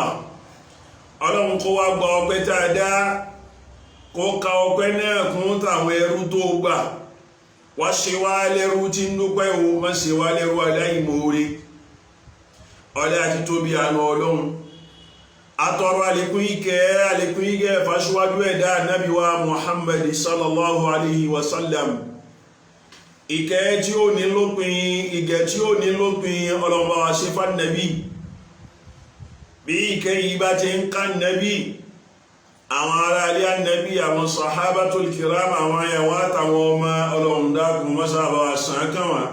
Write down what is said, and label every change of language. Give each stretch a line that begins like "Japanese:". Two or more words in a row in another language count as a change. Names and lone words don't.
Yoruba: Ọlọ́run kó wá gba ọpẹ́ tá a dá, kó ka ọpẹ́ náà kún tàwọn ẹrú tó gbà. Wá ṣe wá lẹ́rú tí ń dúpẹ́ o, má ṣe wá lẹ́rú aláìmoore. Ọlá àti tóbi àánú Ọlọ́run. Atọrọ àlékún ìkẹ́ fàṣíwájú ẹ̀dá Ànábì wa Muhammad
Arabic: صلى الله عليه وسلم.
Yoruba: Ìkẹ́ tí ó ní lópin, ìgẹ̀ tí ó ní lópin Ọlọ́run bá wa ṣe fún Ànábì. Bí ìkẹ́ yìí bá ti ń ká Ànábì, àwọn ará ilé Ànábì, àwọn
Arabic: الصحابة الكرام,
Yoruba: àwọn àyàwó àtàwọn ọmọ Ọlọ́run dákun mọ́sá bá wa sàn kàn wá.